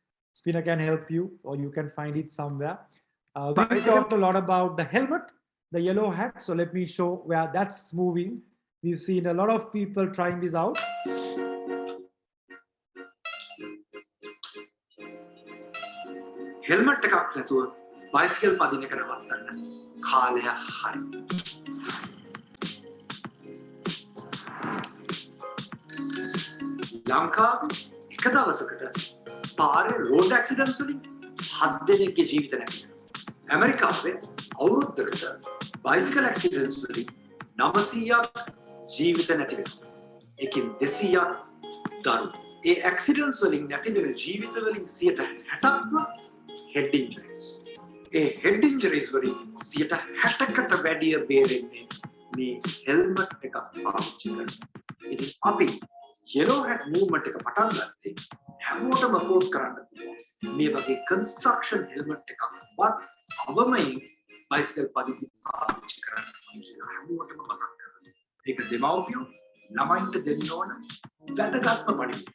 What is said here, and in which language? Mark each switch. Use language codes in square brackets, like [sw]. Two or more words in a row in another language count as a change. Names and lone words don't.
[en] Spinner can help you, or you can find it somewhere. We talked a lot about the helmet, the yellow hat. So let me show where that's moving. We've seen a lot of people trying this out. [si] Helmet එකක් නැතුව bicycle පදින එක නවත්තන්න කාලය හරි. ලංකාවේ එක දවසකට පාරේ [en] road accidents [si] වලින් 7 දෙනෙක්ගේ ජීවිත නැති වෙනවා. ඇමරිකාවේ අවුරුද්දකට [en] bicycle accidents [si] වලින් 900ක් ජීවිත නැති වෙනවා. ඒකෙන් 200ක් දරුණු. ඒ accidents වලින් නැති වෙන ජීවිත වලින් 60%ක්ම [en] head injuries. [si] A [en] head injuries [si] වලින් 60%කට වැඩිය බේරෙන්නේ මේ helmet එකක් පාවිච්චි කරලා. ඉතින් අපි [en] yellow hat movement [si] එක පටන් ගත්තේ හැමෝටම afford කරන්න පුළුවන්. මේ වගේ construction helmet එකක්වත් අවමයින් bicycle පදින්න පාවිච්චි කරන්න කියලා හැමෝටම මතක් කරගන්න. ඒක දෙමව්පියෝ ළමයින්ට දෙන්න ඕන වැදගත්ම පරිදි.